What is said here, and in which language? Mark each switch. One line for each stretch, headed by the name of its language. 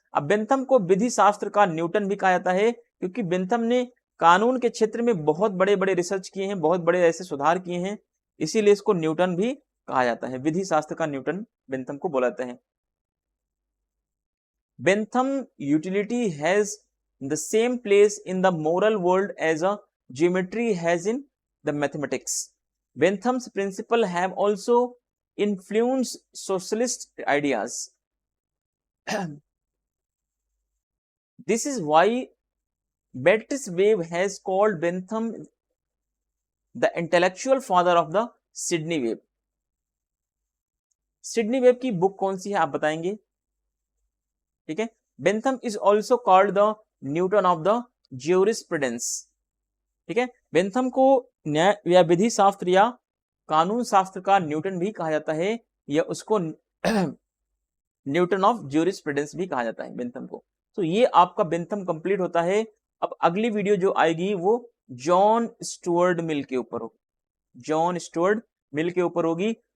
Hindi: अब बेंथम को विधि शास्त्र का न्यूटन भी कहा जाता है, क्योंकि बेंथम ने कानून के क्षेत्र में बहुत बड़े बड़े रिसर्च किए हैं, बहुत बड़े ऐसे सुधार किए हैं, इसीलिए इसको न्यूटन भी कहा जाता है। विधि शास्त्र का न्यूटन बेंथम को बोला जाता है।
English: Bentham utility has the same place in the moral world as a geometry has in the mathematics. Bentham's principles have also influenced socialist ideas. This is why Beatrice Webb has called Bentham the intellectual father of the Sydney Web.
Hindi: Sydney Web की book कौन सी है आप बताएंगे, ठीक है।
English: Bentham is also called the Newton of the jurisprudence,
Hindi: ठीक है। Bentham को न्याय या विधि शास्त्र या कानून शास्त्र का न्यूटन भी कहा जाता है, या उसको न्यूटन ऑफ ज्यूरिस्प्रूडेंस भी कहा जाता है बेंथम को। तो ये आपका बेंथम कंप्लीट होता है। अब अगली वीडियो जो आएगी वो जॉन स्टुअर्ट मिल के ऊपर होगी, जॉन स्टुअर्ट मिल के ऊपर होगी।